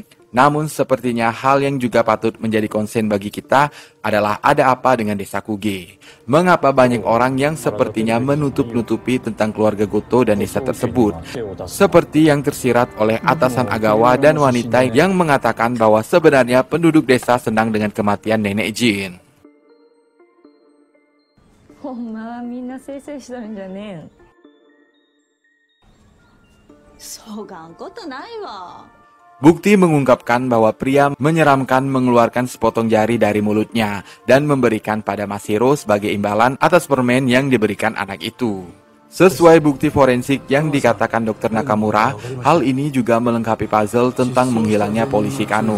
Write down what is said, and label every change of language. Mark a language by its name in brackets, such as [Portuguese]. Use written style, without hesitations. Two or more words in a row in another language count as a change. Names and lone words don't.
[Indonesian] Namun sepertinya hal yang juga patut menjadi konsen bagi kita adalah ada apa dengan desa Kuge. Mengapa banyak orang yang sepertinya menutup-nutupi tentang keluarga Goto dan desa tersebut? Seperti yang tersirat oleh atasan Agawa dan wanita yang mengatakan bahwa sebenarnya penduduk desa senang dengan kematian Nenek Jin. [Japanese] ほんまはみんなせいせいしとるんじゃねえ。そがんことないわ。 [Indonesian] Bukti mengungkapkan bahwa pria menyeramkan mengeluarkan sepotong jari dari mulutnya dan memberikan pada Mashiro sebagai imbalan atas permen yang diberikan anak itu. Sesuai bukti forensik yang dikatakan Dr. Nakamura, hal ini juga melengkapi puzzle tentang menghilangnya polisi Kano.